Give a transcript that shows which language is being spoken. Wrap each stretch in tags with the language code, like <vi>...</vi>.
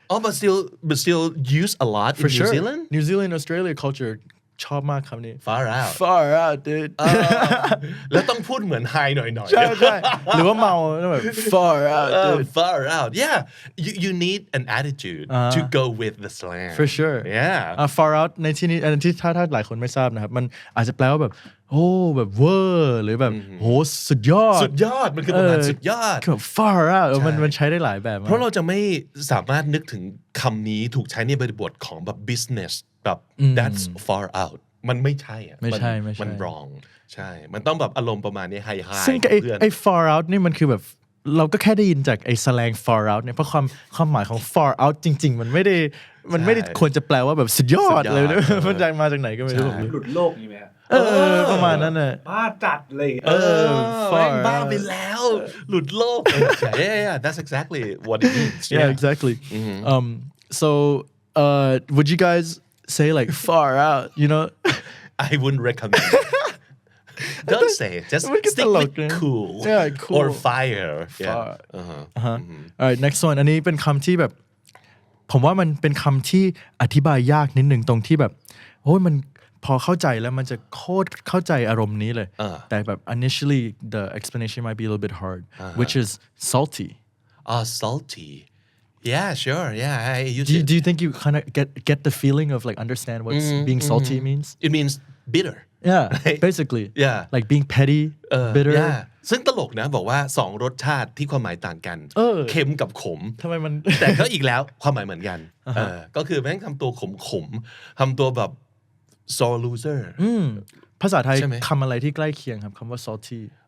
<en>Oh but still used a lot in for New sure Zealand</en> <th>New Zealand Australia culture ชอบมากคำนี้</th> <en>far out far out dude</en> <th>แล้วต้องพูดเหมือนไฮหน่อย ใช่หรือว่าเมาแบบ far out dude</th> <en>far out yeah you need an attitude to go with the slang for sure yeah</en> <th>far out ในที่นี้อันที่ถ้าหลายคนไม่ทราบนะครับมันอาจจะแปลว่าแบบโอ้แบบเวอร์หรือแบบโหสุดยอด มันคือประมาณสุดยอด แบบ far out มันใช้ได้หลายแบบมาก เพราะเราจะไม่สามารถนึกถึงคำนี้ถูกใช้ในบริบทของแบบ business แบบ</th> <en>that's far out</en> <th>มันไม่ใช่ ไม่ใช่ มัน wrong ใช่มันต้องแบบอารมณ์ประมาณนี้ high ซึ่ง เพื่อน ไอ้ far out นี่มันคือแบบเราก็แค่ได้ยินจากไอ้ slang far out เนี่ยเพราะความหมายของ far out จริงๆมันไม่ได้ควรจะแปลว่าแบบสุดยอดเลยนะมันมาจากไหนก็ไม่รู้ หลุดโลกนี่ไหมฮะ ประมาณนั้นน่ะ บ้าจัดเลย</th> <en>far</en> <th>บ้าไปแล้วหลุดโลก</th> <en>yeah that's exactly what it means yeah exactly so would you guys say like far out you know I wouldn't recommend don't say it just stick with cool yeah cool or fire</en> <th>alright next one อันนี้เป็นคำที่แบบผมว่ามันเป็นคำที่อธิบายยากนิดหนึ่งตรงที่แบบโอ้ยมันพอเข้าใจแล้วมันจะโคตรเข้าใจอารมณ์นี้เลยแต่แบบ</th> <en>initially the explanation might be a little bit hard which is salty salty yeah sure yeah I use it do you think you kind of get the feeling of like understand what being salty means it means bitter yeah basically yeah like being petty bitter</en> <th>yeah ซึ่งตลกนะบอกว่า2รสชาติที่ความหมายต่างกันเค็มกับขม ทำไมมัน แต่ก็อีกแล้วความหมายเหมือนกันก็คือแม่งทำตัวขมทำตัวแบบ sore loser ภาษาไทยคำอะไรที่ใกล้เคียงครับคำว่า salty</th>